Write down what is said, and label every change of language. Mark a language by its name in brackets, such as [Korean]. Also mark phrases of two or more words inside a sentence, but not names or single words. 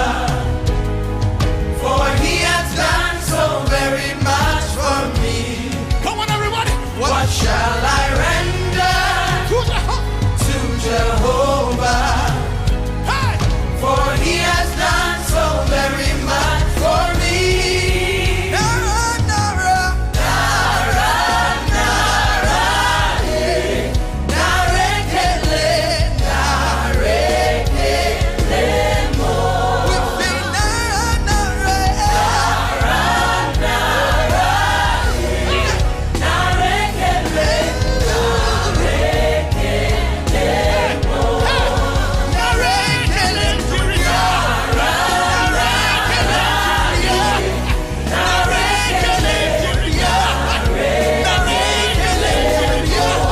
[English] For he has done so very much for me. Come on, everybody. What shall I render to Jehovah? Hey! For he has done so very much for me. [Yoruba] Nara, nara, nara, nara, eh. Narekele, narekele mo. [English] We sing nara, nara, nara, eh. [Yoruba] Narekele, narekele mo. Narekele to ya. Narekele to ya. Narekele to ya. Narekele to ya.